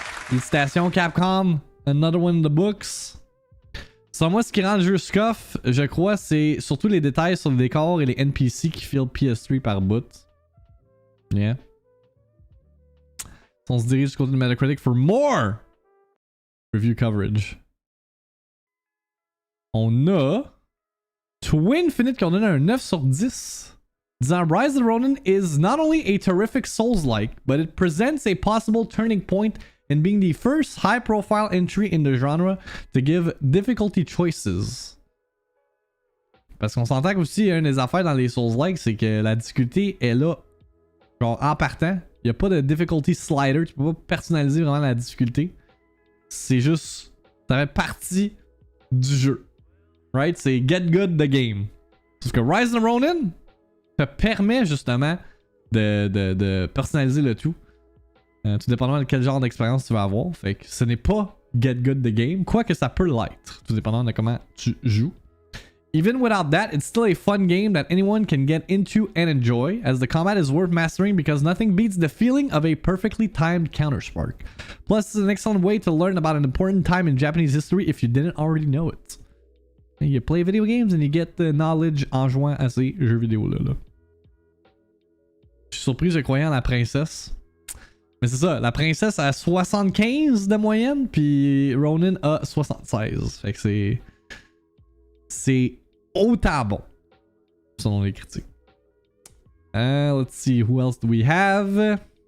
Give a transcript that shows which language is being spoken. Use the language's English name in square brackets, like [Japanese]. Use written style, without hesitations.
[French] Félicitations Capcom, [English] another one in the books. [French] Selon moi, ce qui rend le jeu scoff, je crois, c'est surtout les détails sur le décor et les NPC qui filent PS3 par bout. Yeah. On se dirige du côté de Metacritic [English] for more review coverage. [French] On a Twinfinite qui en donne un 9 sur 10. [English] Disant Rise of the Ronin is not only a terrific Souls-like, but it presents a possible turning point in being the first high-profile entry in the genre to give difficulty choices. [French] Parce qu'on s'entend qu'aussi, une des affaires dans les Souls-like, c'est que la difficulté est là. Genre, en partant, il n'y a pas de difficulty slider, tu peux pas personnaliser vraiment la difficulté. C'est juste, ça fait partie du jeu. Right? C'est get good the game. Parce que Rise of the Ronin te permet justement de personnaliser le tout. Tout dépendamment de quel genre d'expérience tu vas avoir. Fait que ce n'est pas get good the game, quoique ça peut l'être, tout dépendant de comment tu joues. [English] Even without that, it's still a fun game that anyone can get into and enjoy, as the combat is worth mastering because nothing beats the feeling of a perfectly timed counterspark. Plus, it's an excellent way to learn about an important time in Japanese history if you didn't already know it. You play video games and you get the knowledge [French] en jouant à ces jeux vidéo là. Je suis surpris, je croyais en la princesse. Mais c'est ça, la princesse a 75 de moyenne, puis Ronin a 76. Fait que c'est autant bon, selon les critiques. [English] Let's see, who else do we have?